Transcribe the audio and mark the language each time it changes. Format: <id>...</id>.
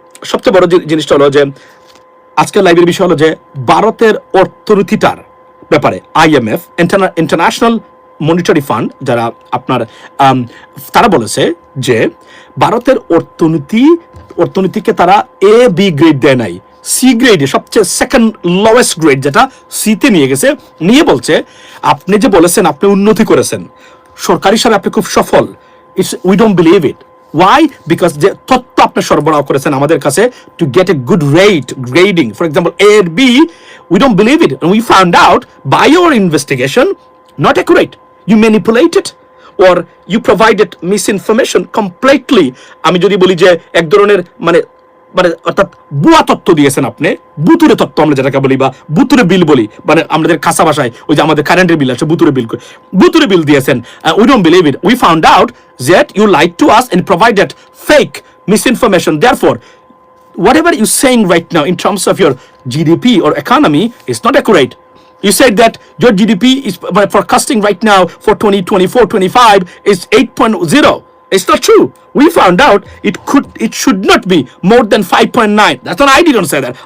<bn>সবচেয়ে বড় জিনিসটা হলো যে আজকের লাইভের বিষয় হলো যে ভারতের অর্থনীতিটার ব্যাপারে IMF, ইন্টারন্যাশনাল মনিটারি ফান্ড, যারা আপনার তারা বলেছে যে ভারতের অর্থনীতিকে তারা A-B গ্রেড দেয় নাই, সি গ্রেডে, সবচেয়ে সেকেন্ড লোয়েস্ট গ্রেড যেটা সিতে নিয়ে গেছে। নিয়ে বলছে আপনি যে বলেছেন আপনি উন্নতি করেছেন, সরকার হিসাবে আপনি খুব সফল,</bn> <en>We don't believe it. Why? Because</en> <bn>যে তথ্য আপনি সরবরাহ করেছেন আমাদের কাছে</bn> <en>To get a good grading, for example A and B, we don't believe it, and we found out by your investigation not accurate, you manipulated or you provided misinformation completely.</en> <bn>আমি যদি বলি যে এক ধরনের মানে অর্থাৎ বুয়া তথ্য দিয়েছেন আপনি, বুতুরে তথ্য আমরা যেটাকে বলি বা বুতুরে বিল বলি, মানে আমাদের খাসা ভাষায় ওই যে আমাদের কারেন্টের বিল আছে বুতুরে বিল দিয়েছেন।</bn> <en>We don't believe it, we found out that you like to us and provided fake misinformation. Therefore, whatever you're saying right now in terms of your GDP or economy is not accurate. You said that your GDP is forecasting right now for 2024-25 is 8.0. It's not true. We found out it should not be more than 5.9. That's what I didn't say that.</en>